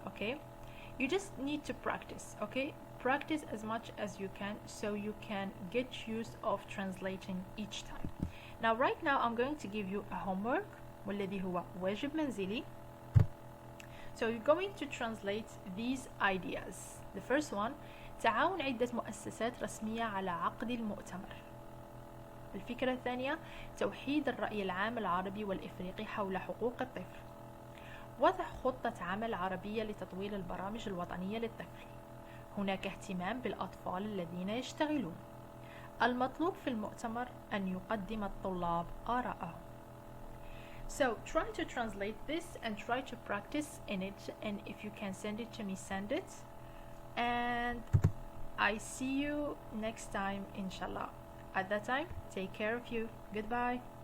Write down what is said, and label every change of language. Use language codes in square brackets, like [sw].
[en] Okay, you just need to practice. Okay, practice as much as you can so you can get used of translating each time. Now right now I'm going to give you a homework [ar] والذي هو واجب منزلي. [en] So you're going to translate these ideas. The first one: [ar] تعاون عدة مؤسسات رسمية على عقد المؤتمر. الفكرة الثانية: توحيد الرأي العام العربي والإفريقي حول حقوق الطفل. وضع خطة عمل عربية لتطوير البرامج الوطنية للطفل. هناك اهتمام بالأطفال الذين يشتغلون. المطلوب في المؤتمر أن يقدم الطلاب آراءهم. [en] So try to translate this and try to practice in it, and if you can send it to me, send it. And I see you next time, inshallah. At that time, take care of you. Goodbye.